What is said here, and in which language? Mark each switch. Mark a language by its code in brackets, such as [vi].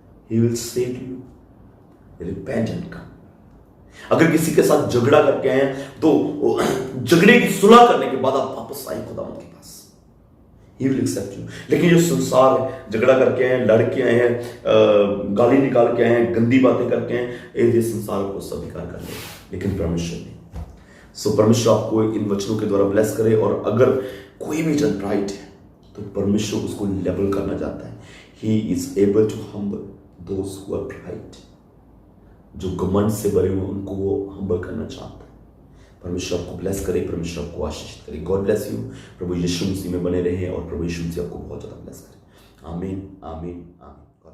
[en] He will say to you, repent and come. [hi] अगर किसी के साथ झगड़ा करके आए तो झगड़े की सुलह करने के बाद आप वापस आए खुदावंद के पास, [en] He will accept you। [hi] लेकिन जो संसार है, झगड़ा करके आए, लड़ के आए हैं, गाली निकाल के आए हैं, गंदी बातें करके आए हैं, ये संसार को स्वीकार कर ले, लेकिन परमेश्वर नहीं। सो परमेश्वर आपको इन वचनों के द्वारा ब्लेस करे। और अगर कोई भी जन प्राइड है तो परमेश्वर उसको लेवल करना चाहता है। [en] He is able to humble those who are pride। [hi] जो घमंड से भरे हुए उनको वो हम्बल करना चाहता है। परमेश्वर आपको ब्लेस करे, परमेश्वर आपको आशीष करे। [en] God bless you. [hi] प्रभु यीशु मसीह में बने रहे और प्रभु यीशु मसीह आपको बहुत ज्यादा ब्लेस करे। आमीन, आमीन, आमीन।